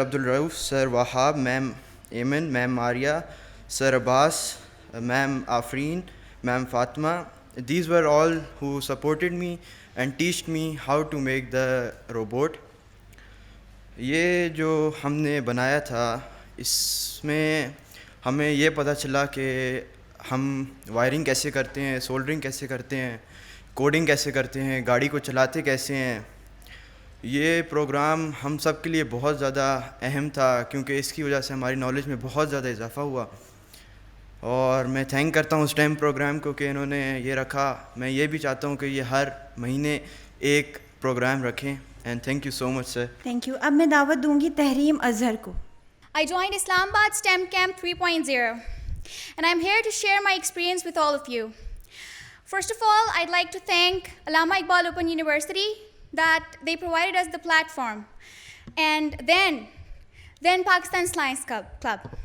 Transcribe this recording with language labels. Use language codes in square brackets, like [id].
[en] Abdul Rauf, Sir Wahab, Ma'am Aiman, Ma'am Maria, Sir Abbas, Ma'am Afreen, Ma'am Fatima. These were all who supported me and taught me how to make the robot. [ur] یہ جو ہم نے بنایا تھا اس میں ہمیں یہ پتہ چلا کہ ہم وائرنگ کیسے کرتے ہیں، سولڈرنگ کیسے کرتے ہیں، کوڈنگ کیسے کرتے ہیں، گاڑی کو چلاتے کیسے ہیں۔ یہ پروگرام ہم سب کے لیے بہت زیادہ اہم تھا کیونکہ اس کی وجہ سے ہماری نالج میں بہت زیادہ اضافہ ہوا، اور میں تھینک کرتا ہوں STEM پروگرام کو کہ انہوں نے یہ رکھا۔ میں یہ بھی چاہتا ہوں کہ یہ ہر مہینے ایک پروگرام رکھیں، [en] And thank you so much sir. [ur] Thank you. اب میں دعوت دوں گی تحریم اظہر کو۔ [en] I joined Islamabad STEM Camp 3.0 and I'm here to share my experience with all of you. First of all, I'd like to thank Allama Iqbal Open University that they provided us the platform, and then Pakistan Science Club.